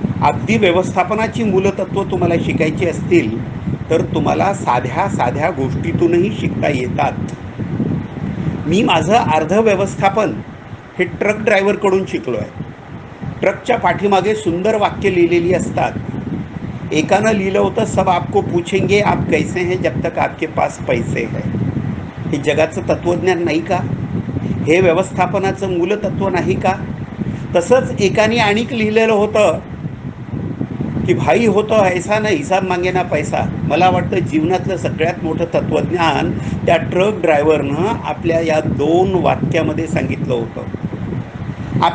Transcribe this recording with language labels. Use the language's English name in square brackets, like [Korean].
[Marathi] अगदी व्यवस्थापनाची मूलतत्व तुम्हाला शिकायची असतील तर तुम्हाला साध्या साध्या गोष्टीतूनही शिकता येतात. मी माझं अर्ध व्यवस्थापन हे ट्रक ड्रायव्हरकडून शिकलो आहे. ट्रकच्या पाठीमागे सुंदर वाक्य लिहिलेली असतात. एकानं लिहिलं होतं, [Hindi] सब आपको पूछेंगे आप कैसे हैं जब तक आपके पास पैसे है. [Marathi] हे जगाचं तत्त्वज्ञान नाही का? हे व्यवस्थापनाचं मूलतत्व नाही का? तसंच एकाने आणिक लिहिलेलं होतं की [Hindi] भाई हो तो ऐसा ना हिसाब मागे ना पैसा. [Marathi] मला वाटतं जीवनातलं सगळ्यात मोठं तत्त्वज्ञान त्या ट्रक ड्रायव्हरनं आपल्या या दोन वाक्यामध्ये सांगितलं होतं.